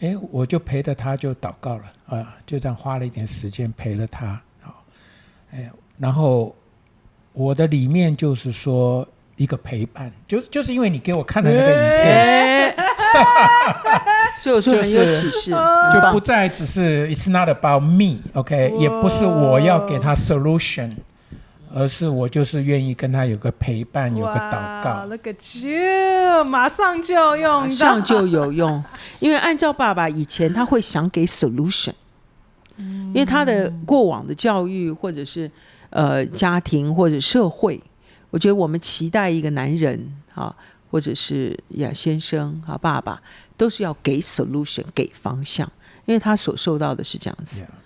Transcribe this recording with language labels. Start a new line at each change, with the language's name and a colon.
Chinese: 我就陪着他就祷告了就这样花了一点时间陪了他然后我的里面就是说一个陪伴，就是因为你给我看的那个影片所以我说很有启示，就不再只是
English: It's not about me OK
Chinese: 也不是我要给他 solution，而是我就是愿意跟他有个陪伴，有个祷告。
English: Look at you，
Chinese: 马上就用到，马上就有用。因为按照爸爸以前他会想给 solution，因为他的过往的教育或者是家庭或者社会，我觉得我们期待一个男人或者是先生爸爸都是要给 solution 给方向，因为他所受到的是这样子。